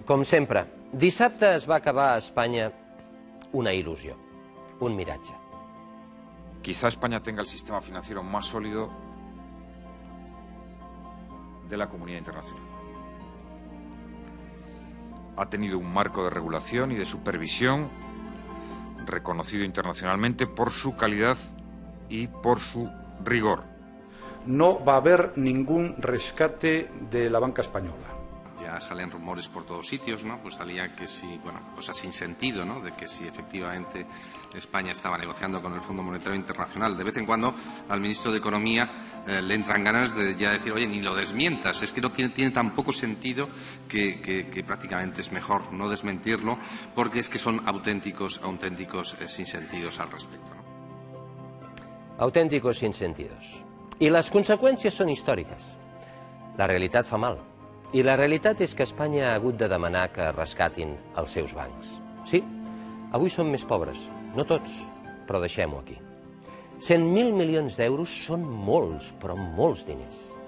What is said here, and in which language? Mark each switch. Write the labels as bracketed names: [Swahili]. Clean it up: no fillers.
[Catalan] Com sempre, dissabte es va acabar a Espanya una il·lusió, un miratge. [Spanish] Quizá España tenga el sistema financiero más sólido de la comunidad internacional. Ha tenido un marco de regulación y de supervisión reconocido internacionalmente por su calidad y por su rigor. No va a haber ningún rescate de la banca española. Ya salen rumores por todos sitios, ¿no? Pues salía que sí, bueno, cosas sin sentido, ¿no? De que si efectivamente España estaba negociando con el Fondo Monetario Internacional. De vez en cuando al ministro de Economía le entran ganas de ya decir, oye, ni lo desmientas, es que no tiene tan poco sentido que prácticamente es mejor no desmentirlo, porque es que son auténticos sinsentidos al respecto, ¿no? Auténticos sinsentidos. [Catalan] I les conseqüències són històriques. La realitat fa mal. I la realitat és que Espanya ha hagut de demanar que rescatin els seus bancs. Sí, avui som més pobres, no tots, però deixem-ho aquí. 100.000 milions d'euros són molts, però molts diners.